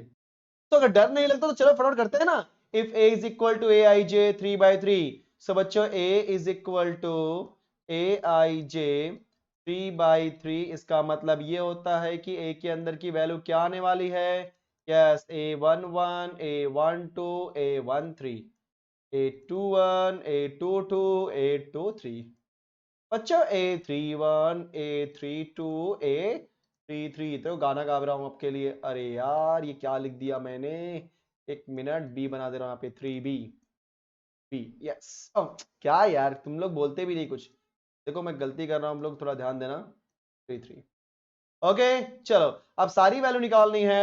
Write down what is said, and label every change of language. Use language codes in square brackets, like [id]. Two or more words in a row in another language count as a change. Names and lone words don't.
[hi] तो अगर डर नहीं लगता तो चलो फटाफट करते हैं ना। [en] if A is equal to A i j 3/3, [hi] सो बच्चों [en] A is equal to A i j 3/3, [hi] इसका मतलब ये होता है कि ए के अंदर की वैल्यू क्या आने वाली है? यस, A11 A12 A13 A21 A22 A23। बच्चों A31 A32 A33, तो गाना गा रहा हूं आपके लिए। अरे यार ये क्या लिख दिया मैंने, एक मिनट, बी बना दे रहा हूं यहाँ पे, 3B। बी, यस। क्या यार तुम लोग बोलते भी नहीं कुछ। देखो मैं गलती कर रहा हूं, हम लोग थोड़ा ध्यान देना। 3 3। ओके, चलो अब सारी वैल्यू निकालनी है।